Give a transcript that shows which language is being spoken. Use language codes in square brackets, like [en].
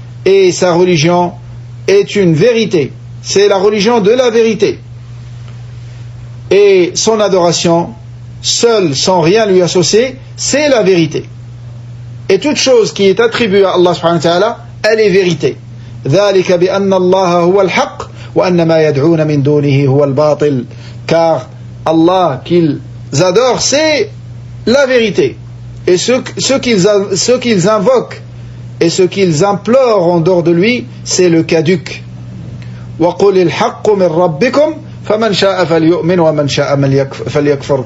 [fr] Et sa religion est une vérité. C'est la religion de la vérité. Et son adoration, seule, sans rien lui associer, c'est la vérité. Et toute chose qui est attribuée à Allah subhanahu wa ta'ala, elle est vérité. [ar] ذلك بأن الله هو الحق وأن ما يدعون من دونه هو الباطل. [fr] Car Allah qu'ils adorent, c'est la vérité. Et ce qu'ils invoquent et ce qu'ils implorent en dehors de lui, c'est le caduc. [ar] وَقُلِ الْحَقُّ مِنْ رَبِّكُمْ فَمَنْ شَاءَ فَلْيُؤْمِنْ وَمَنْ شَاءَ فَلْيَكْفُرْ.